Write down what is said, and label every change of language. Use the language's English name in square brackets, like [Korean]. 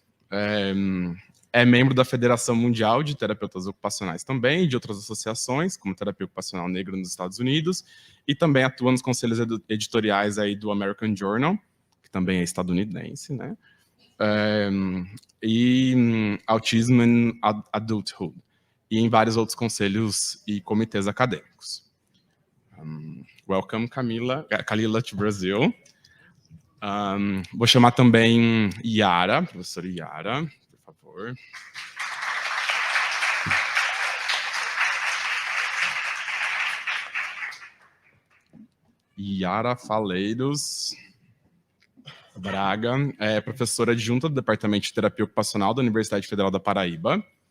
[Portuguese] É membro da Federação Mundial de Terapeutas Ocupacionais também, e de outras associações, como Terapia Ocupacional Negra nos Estados Unidos, e também atua nos conselhos editoriais aí do American Journal, que também é estadunidense, né? E Autism and Adulthood, e em vários outros conselhos e comitês acadêmicos. [English] Welcome, Kalila, to Brazil. [Portuguese] Vou chamar também Yara, professora Yara, por favor. Yara Faleiros Braga é professora adjunta do Departamento de Terapia Ocupacional da Universidade Federal da Paraíba.